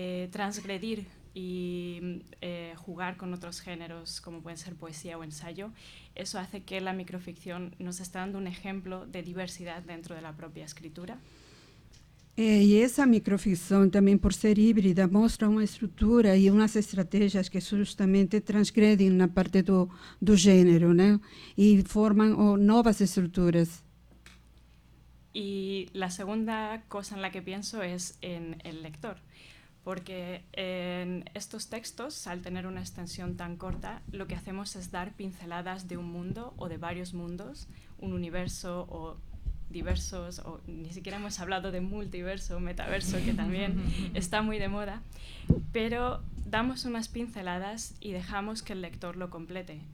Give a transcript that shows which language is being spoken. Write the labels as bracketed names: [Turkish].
[Spanish] transgredir y jugar con otros géneros como pueden ser poesía o ensayo, eso hace que la microficción nos está dando un ejemplo de diversidad dentro de la propia escritura. [Portuguese] E essa microficção também, por ser híbrida, mostra uma estrutura e umas estratégias que justamente transgredem na parte do gênero, né? E formam novas estruturas. [Spanish] Y la segunda cosa en la que pienso es en el lector. Porque en estos textos, al tener una extensión tan corta, lo que hacemos es dar pinceladas de un mundo o de varios mundos, un universo o diversos, o ni siquiera hemos hablado de multiverso o metaverso, que también está muy de moda, pero damos unas pinceladas y dejamos que el lector lo complete.